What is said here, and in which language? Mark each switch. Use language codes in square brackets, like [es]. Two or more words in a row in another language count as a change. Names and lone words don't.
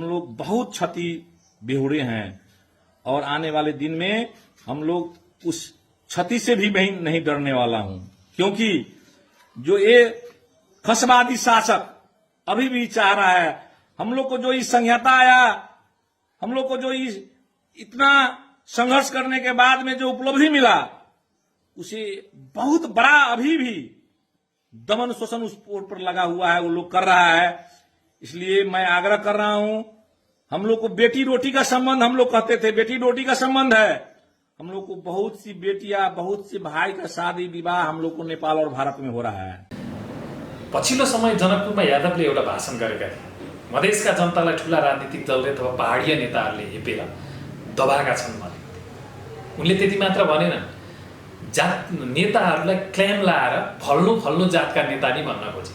[hi] लोग बहुत क्षति बेहुरे हैं और आने वाले दिन में हम लोग उस क्षति से भी नहीं डरने वाला हूं क्योंकि जो ये खसवादी शासक अभी भी चाह रहा है, हम लोग को जो इस संहिता आया, हम लोग को जो इतना संघर्ष करने के बाद में जो उपलब्धि मिला उसे बहुत बड़ा अभी भी दमन शोषण उस पर लगा हुआ है, वो लोग कर रहा है। इसलिए मैं आग्रह कर रहा हूं, हम लोग को बेटी रोटी का संबंध हम लोग कहते थे, बेटी रोटी का संबंध है। हम लोग को बहुत सी बेटियां, बहुत सी भाई का शादी विवाह हम लोग को नेपाल और भारत में हो रहा है। [ne] पछिल्लो समय जनकपुरमा यादवले एउटा भाषण गरेका थिए। मधेसका जनतालाई ठूला राजनीतिक दलले अथवा पहाडीय नेताहरूले हेपेर दबाएका छन् भने उनले त्यति मात्र भनेनन्, जात नेताहरूलाई क्लेम लाएर फल्नु जातका नेता नि भन्न खोजे।